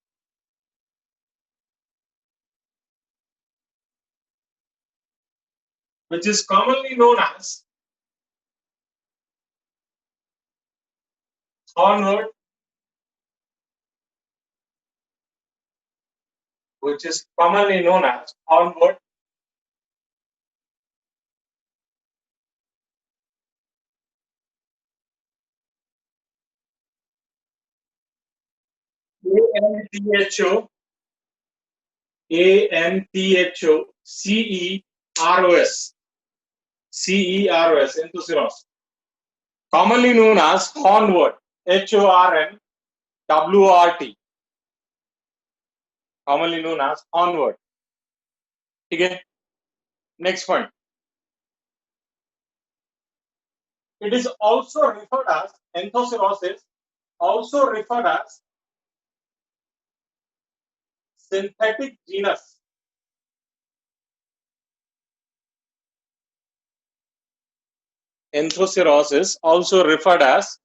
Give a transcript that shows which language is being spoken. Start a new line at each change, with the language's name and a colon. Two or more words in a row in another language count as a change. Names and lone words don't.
English: which is commonly known as hornwort, which is commonly known as hornwort, A-N-T-H-O, A-N-T-H-O-C-E-R-O-S, C-E-R-O-S, Anthoceros, commonly known as hornwort, H-O-R-N-W-O-R-T, commonly known as hornwort.
Hindi: ठीक है,
English: next point. It is also referred as, Anthoceros is also referred as synthetic genus. Anthoceros is also referred as